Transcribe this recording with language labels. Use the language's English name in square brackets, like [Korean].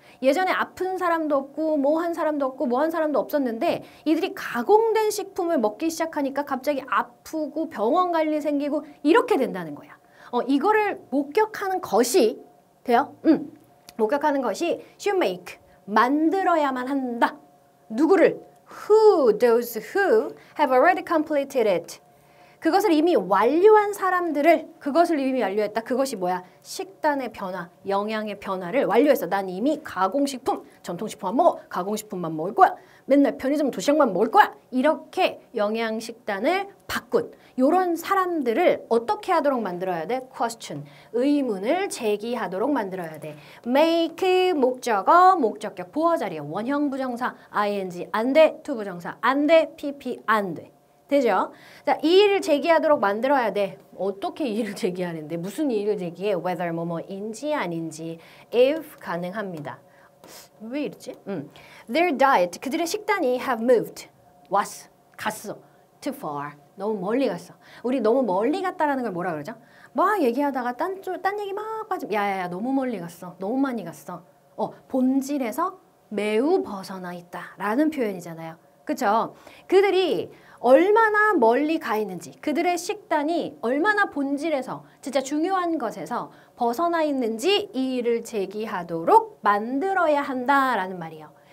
[Korean] 예전에 아픈 사람도 없고 뭐 한 사람도 없고 뭐 한 사람도 없었는데 이들이 가공된 식품을 먹기 시작하니까 갑자기 아프고 병원 갈 일 생기고 이렇게 된다는 거야. 이거를 목격하는 것이 돼요? 목격하는 것이 [English] should make [Korean] 만들어야만 한다. 누구를? [English] Who, those who have already completed it. [Korean] 그것을 이미 완료한 사람들을, 그것을 이미 완료했다. 그것이 뭐야? 식단의 변화, 영양의 변화를 완료했어. 난 이미 가공식품, 전통식품 안 먹어. 가공식품만 먹을 거야. 맨날 편의점 도시락만 먹을 거야. 이렇게 영양식단을 바꾼 이런 사람들을 어떻게 하도록 만들어야 돼? question, 의문을 제기하도록 만들어야 돼. make, 목적어, 목적격, 보어자리에 원형 부정사, ing, 안 돼, to 부정사, 안 돼, pp, 안 돼. 되죠? 자, 이의를 제기하도록 만들어야 돼. 어떻게 이의를 제기하는데? 무슨 이의를 제기해? whether 뭐뭐인지 아닌지 if 가능합니다. 왜 이러지? [English] Their diet, [Korean] 그들의 식단이 [English] have moved, [Korean] 갔어. [English] too far, [Korean] 너무 멀리 갔어. 우리 너무 멀리 갔다라는 걸 뭐라 그러죠? 막 얘기하다가 딴 얘기 막 빠지면 야야야 너무 멀리 갔어. 너무 많이 갔어. 본질에서 매우 벗어나 있다라는 표현이잖아요. 그쵸? 그들이 얼마나 멀리 가 있는지, 그들의 식단이 얼마나 본질에서 진짜 중요한 것에서 벗어나 있는지 이의를 제기하도록 만들어야 한다라는 말이에요.